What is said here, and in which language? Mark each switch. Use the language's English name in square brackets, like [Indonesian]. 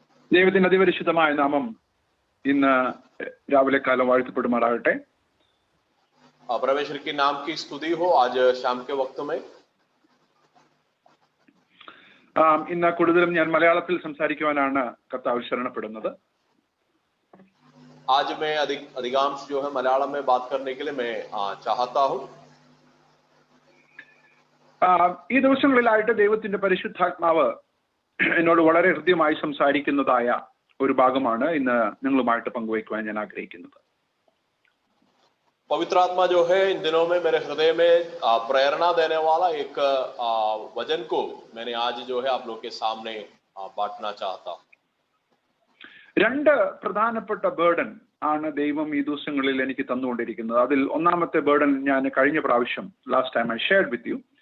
[Malayalam] ദൈവത്തിന്റെ അതിപരിശുദ്ധമായ നാമം ഇന്ന് രാവിലെ കാലം വാഴ്ത്തപ്പെടുമാറാകട്ടെ. [Hindi] परमेश्वर के नाम की स्तुति हो आज शाम के वक्त में. [Malayalam] ഇന്ന് കൂടുതലും ഞാൻ മലയാളത്തിൽ സംസാരിക്കുവാനാണ് കർത്താവ് ശരണപ്പെടുന്നത്. [Hindi] आज मैं अधिकांश जो है मलयालम में बात करने के लिए मैं चाहता हूँ. [Malayalam] ഈ ദിവസങ്ങളിലായിട്ട് ദൈവത്തിന്റെ പരിശുദ്ധാത്മാവ് എന്നോട് വളരെ ഹൃദ്യമായി സംസാരിക്കുന്നതായ ഒരു ഭാഗമാണ് ഇന്ന് നിങ്ങളുമായിട്ട് പങ്കുവയ്ക്കുവാൻ ഞാൻ ആഗ്രഹിക്കുന്നത്. [Hindi] पवित्र आत्मा जो है इन दिनों में मेरे हृदय में प्रेरणा देने वाला एक वचन को मैंने आज जो है आप लोग के सामने बांटना चाहता हूँ. [Malayalam] രണ്ട് പ്രധാനപ്പെട്ട ബേർഡൻ ആണ് ദൈവം ഈ ദിവസങ്ങളിൽ എനിക്ക് തന്നുകൊണ്ടിരിക്കുന്നത്. അതിൽ ഒന്നാമത്തെ ബേർഡൻ ഞാൻ കഴിഞ്ഞ പ്രാവശ്യം [English] Last time I shared with you.